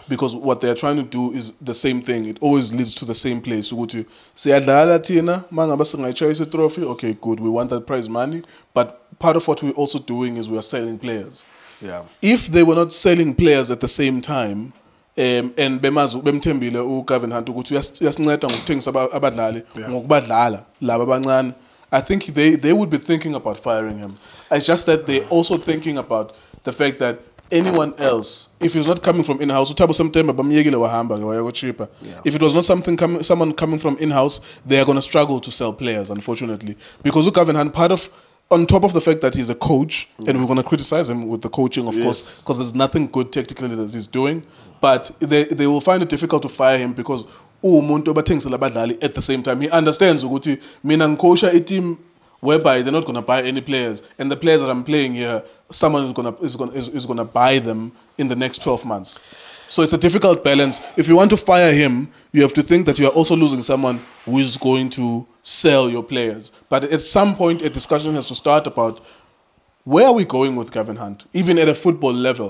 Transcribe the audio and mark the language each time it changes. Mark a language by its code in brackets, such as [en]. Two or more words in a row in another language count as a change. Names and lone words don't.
[en] Because what they're trying to do is the same thing. It always leads to the same place. You go to say, trophy. Okay, good. We want that prize money. But part of what we're also doing is we are selling players. Yeah. If they were not selling players at the same time, and [nd] bemazu bemthembile uCavin ukuthi uyasinceda ngokuthengisa abadlali ngokubadlala laba abancane, [en] I think they would be thinking about firing him. It's just that they're also thinking about the fact that anyone else, if he's not coming from in-house, if it was not someone coming from in-house, they are going to struggle to sell players, unfortunately. Because Cavin, part of, on top of the fact that he's a coach, and we're going to criticize him with the coaching, of course, because there's nothing good technically that he's doing, but they will find it difficult to fire him because at the same time, he understands [nd] ukuthi mina ngikosha [en] team whereby they're not going to buy any players, and the players that I'm playing here, someone is gonna buy them in the next 12 months. So it's a difficult balance. If you want to fire him, you have to think that you are also losing someone who is going to sell your players. But at some point, a discussion has to start about where are we going with Cavin Hunt, even at a football level.